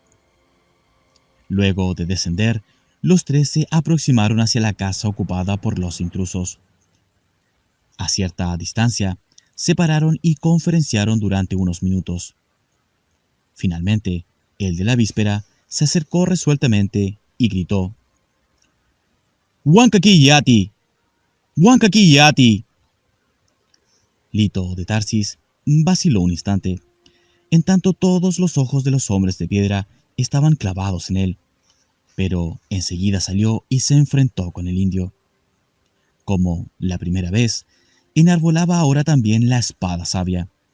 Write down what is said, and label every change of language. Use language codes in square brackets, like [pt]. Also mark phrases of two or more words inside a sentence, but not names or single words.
[es] Luego de descender, los tres se aproximaron hacia la casa ocupada por los intrusos. A cierta distancia, se pararon y conferenciaron durante unos minutos. Finalmente, el de la víspera se acercó resueltamente y gritó: «¡Huancaqui-yati! ¡Huancaqui-yati!». Lito de Tarsis vaciló un instante. En tanto todos los ojos de los hombres de piedra estaban clavados en él, pero enseguida salió y se enfrentó con el indio. Como la primera vez, enarbolaba ahora también la espada sabia.